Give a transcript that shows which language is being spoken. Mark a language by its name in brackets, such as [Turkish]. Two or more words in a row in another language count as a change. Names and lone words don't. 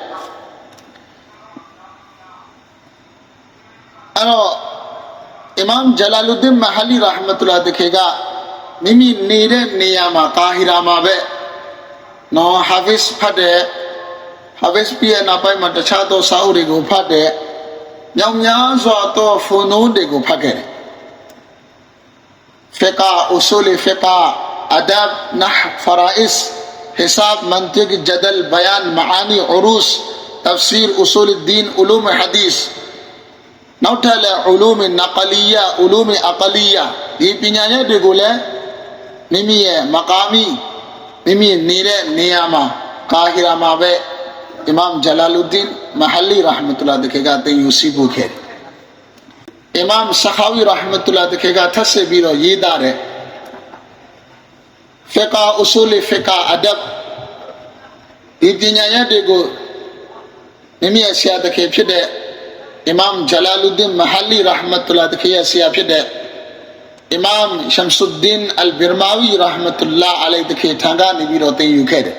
[Burmese] အဲ့တော့အီမမ်ဂျလာလူဒင်မဟာလီရဟ်မတ်တူလာဒီကမိမိနေတဲ့နေရာမှာကာဟီရာမှာပဲနော်ဟာဖစ်ဖတ်တယ်ဟာဖစ်ပြည့်နောက်ပိုင်းမှာတခြားသောစာအုပ်တွေကိုဖတ်တယ်မြောင်များစွာသောဖုန်နိုးတွေကိုဖတ်ခဲ့တယ် [Arabic] فقه أصول فقه أدب نحو فرائض حساب منطق جدل بيان معاني عروض تفسير أصول الدين علوم حديث နောက်ထပ် [Burmese] လည်း [Arabic] علوم نقلية علوم عقلية [Burmese] ဒီပညာရပ်တွေကိုလည်းမိမိရဲ့မကာမီမိမိနေတဲ့နေရာမှာကာဟီရာမှာပဲအီမမ်ဂျလာလူဒင်မဟာလီရဟ်မတ်တူလာဒီကတင်ယူစီဖို့ခဲ့အီမမ်ဆခါဝီရဟ်မတ်တူလာဒီကထပ်ဆက်ပြီးတော့ရေးသားတယ် [Arabic] فقه أصول فقه أدب [Burmese] ဒီပညာရပ်တွေကိုမိမိရဲ့ဆရာတခင်ဖြစ်တဲ့အီမမ်ဂျလာလူဒင်မဟာလီရဟ်မတ်တူလာဒီကရဲ့ဆရာဖြစ်တဲ့အီ မမ်ရှမ်ဆုဒ်ဒင်အလ်ဘီရမာဝီရဟ်မတ်တူလာအလိုင်ဒီကထံကနေပြီးတော့တင်ယူခဲ့တယ်